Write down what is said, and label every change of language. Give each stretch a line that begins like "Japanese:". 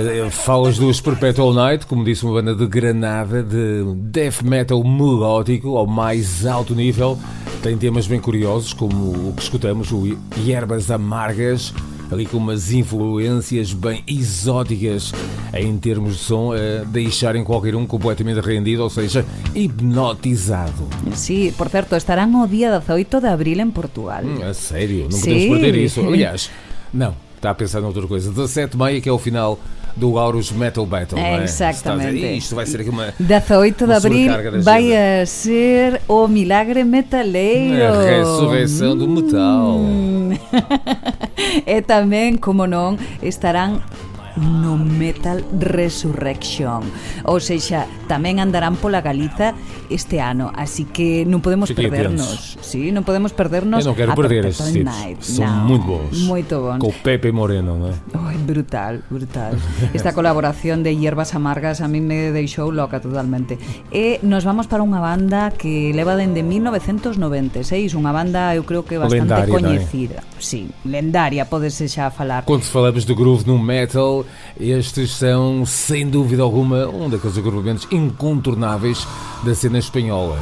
Portuguese: Falas dos Perpetual Night, como disse, uma banda de Granada de death metal melódico ao mais alto nível. Tem temas bem curiosos, como o que escutamos, o Hierbas Amargas, ali com umas influências bem exóticas em termos de som, a deixarem qualquer um completamente rendido, ou seja, hipnotizado.
Galician: Sí, por certo, estarán o día 18 de abril en Portugal.
Portuguese: A sério? Não podemos perder isso. Aliás, não, está a pensar noutra coisa. 17 de maio, que é o final do Aurus Metal Battle, não é? Exactamente. Isto vai ser aqui uma
Galician: 18 de abril vai a ser o milagre metaleiro.
Portuguese: A ressurreição do metal.
Galician: E tamén, como non, estarán no Metal Resurrection, ou seja, tamén andarán pola Galiza este ano, así que non podemos perdernos. Sí, non podemos perdernos. Eu non quero perder estes tipos. Son moi bons. Moito bons. Co Pepe Moreno, non é? Ai, brutal, brutal. Esta colaboración de Hierbas Amargas a mí me deixou loca totalmente. E nos vamos para unha banda que leva dende 1996, unha banda eu creo que bastante lendaria, coñecida. Sí, lendaria, podese xa falar.
Portuguese: Quando falamos de groove no metal, estes são, sem dúvida alguma, um daqueles agrupamentos incontornáveis da cena espanhola.